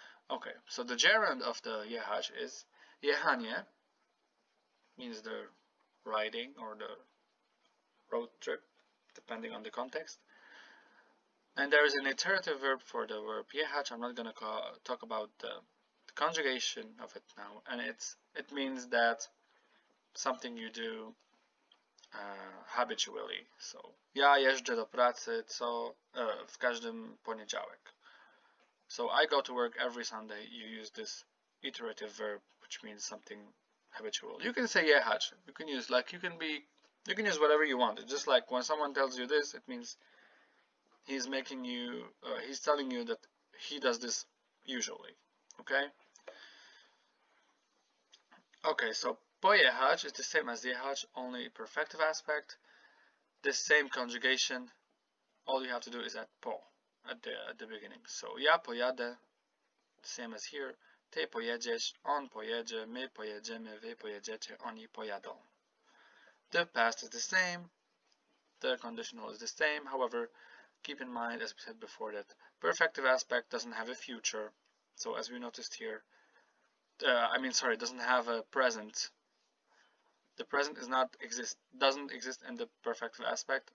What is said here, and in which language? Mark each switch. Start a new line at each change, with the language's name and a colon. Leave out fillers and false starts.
English: Okay, so the gerund of the jechać is jechanie, means the riding or the road trip, depending on the context. And there is an iterative verb for the verb jechać. I'm not going to talk about the conjugation of it now, and it means that something you do habitually. So
Polish: ja jeżdżę do pracy w każdym poniedziałek.
English: So I go to work every Sunday. You use this iterative verb, which means something habitual. You can say jechać. You can use use whatever you want. It's just like when someone tells you this, it means he's telling you that he does this usually. Okay. Okay, so pojechać is the same as jechać, only perfective aspect. This same conjugation, all you have to do is add po at the beginning. So
Polish: ja pojadę,
English: same as here.
Polish: Ty pojedziesz, on pojedzie, my pojedziemy, wy pojedziecie, oni pojadą.
English: The past is the same, the conditional is the same. However, keep in mind, as we said before, that perfective aspect doesn't have a future. So as we noticed here, doesn't have a present. The present doesn't exist in the perfective aspect.